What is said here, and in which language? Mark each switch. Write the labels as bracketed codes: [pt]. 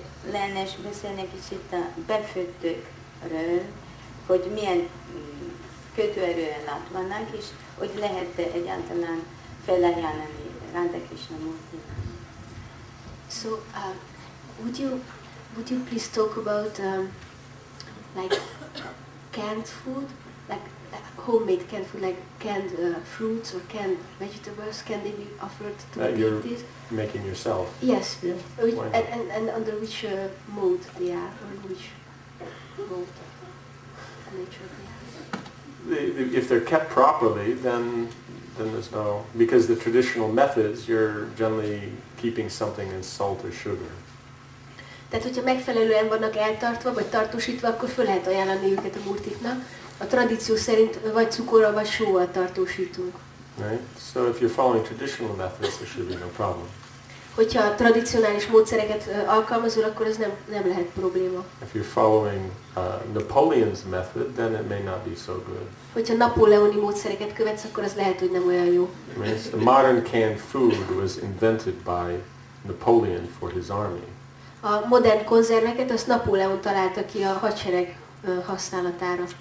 [hu] Lenne és beszélni egy kicsit a befőttőkről, hogy milyen kötőerően át vannak, és hogy lehet egyáltalán felajánlani Radha-Krishna Murtinak. [en] So, would you please talk about like canned food, like homemade canned food, like canned fruits or canned vegetables? Can they be offered to You're eat this? making yourself. Yes. Yeah. And under which mode they are, or which mode nature they are? If they're kept properly, then there's no, because the traditional methods, you're generally keeping something in salt or sugar. [hu] Tehát, hogyha megfelelően vannak eltartva, vagy tartósítva, akkor föl lehet ajánlani őket a murtiknak. A tradíció szerint vagy cukorral, vagy sóval tartósítunk. [en] Right? So if you're following traditional methods, there should be no problem. [hu] Hogyha tradicionális módszereket alkalmazol, akkor ez nem lehet probléma. [en] If you're following Napoleon's method, then it may not be so good. [hu] Hogyha napóleoni módszereket követsz, akkor az lehet, hogy nem olyan jó. [en] The modern canned food was invented by Napoleon for his army. [hu] A modern konzerveket azt Napóleon találta ki a hadsereg használatára.